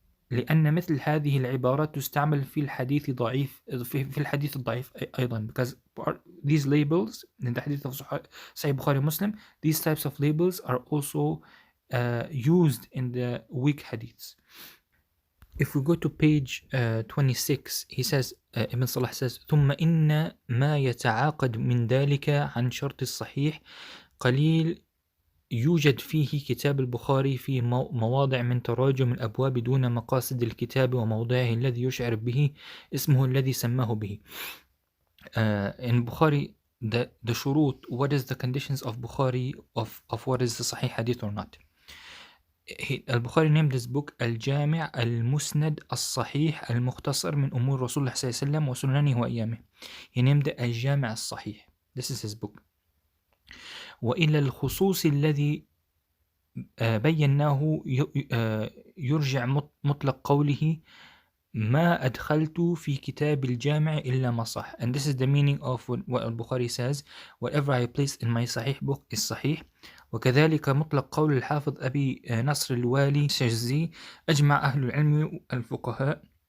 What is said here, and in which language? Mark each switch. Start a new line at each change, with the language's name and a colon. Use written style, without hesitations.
Arabic: لأن مثل هذه العبارات تستعمل في الحديث ضعيف في الحديث الضعيف أيضا,
English: because these labels in the hadith of Sahih Bukhari Muslim, these types of labels are also used in the weak hadiths. If we go to page 26, he says, Ibn Salah says,
Arabic: ثم إن ما يتعاقد من ذلك عن شرط الصحيح قليل يوجد فيه كتاب البخاري في مواضع من تراجم الأبواب دون مقاصد الكتاب وموضعه الذي يشعر به اسمه الذي سماه به.
English: In Bukhari, the shurut, what is the conditions of Bukhari of what is the Sahih Hadith or not. Al-Bukhari named this book Al-Jami' Al-Musnad Al-Sahih Al-Mukhtasar min Umur Rasulullah sallallahu alayhi wa sallam wa sunanihi wa ayyamih. He named it Al-Jami' Al-Sahih. This is his book.
Arabic: وإلى الخصوص الذي بيناه يرجع مطلق قوله ما أدخلت في كتاب الجامع إلا ما صح.
English: And this is the meaning of what Al-Bukhari says, whatever I place in my Sahih book is Sahih.
Arabic: وكذلك مطلق قول الحافظ أبي نصر الوالي الشجزي أجمع أهل العلم الفقهاء